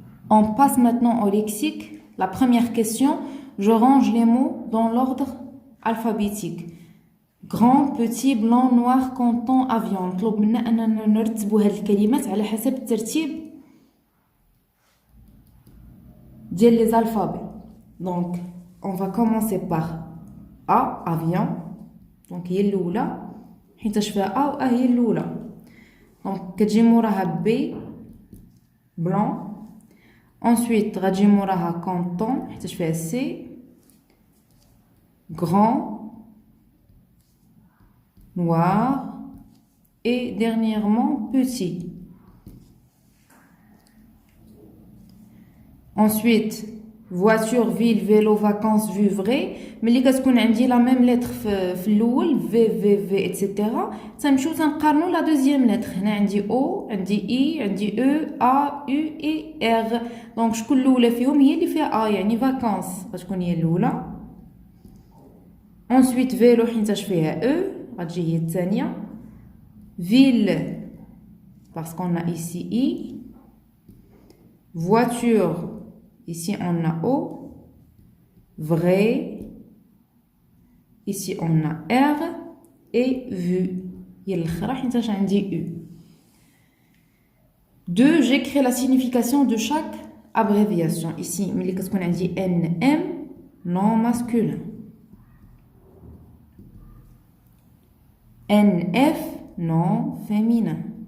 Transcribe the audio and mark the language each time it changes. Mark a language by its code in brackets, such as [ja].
[fr] On passe maintenant au lexique. La première question, je range les mots dans l'ordre alphabétique. Grand, petit, blanc, noir, canton, avion. [ar] نطلب منا أننا نرتبوا هذه الكلمات على حسب الترتيب ديال les alphabets. [fr] Donc, on va commencer par A, avion. [ar] Donc, هي الأولى. حيتاش فيها A و A هي الأولى. Donc, كتجي موراها B, blanc. Ensuite, غتجي موراها canton. حيتاش فيها C, grand, noir. [fr] Et dernièrement, petit. Ensuite, voiture, ville, vélo, vacances, vue, vrai. [ar] Mais اللي كتكون عندي [fr] la même lettre [ar] في الأول V, etc. تنمشيو تنقارنو [fr] la deuxième lettre. [ar] هنا عندي O, عندي I, عندي E, A, U et R. Donc شكون الأولى فيهم هي اللي فيها A يعني vacances غتكون هي الأولى. Ensuite, vélo حيتاش فيها E غتجي هي الثانية. [fr] Ville parce qu'on a ici I. Voiture, ici on a O. Vrai, ici on a R. [ar] Et vue, هي الأخرى حيتاش عندي U. [fr] 2. J'écris la signification de chaque abréviation. Ici, [ar] ملي كتكون عندي [fr] NM, non masculin. NF, non féminin.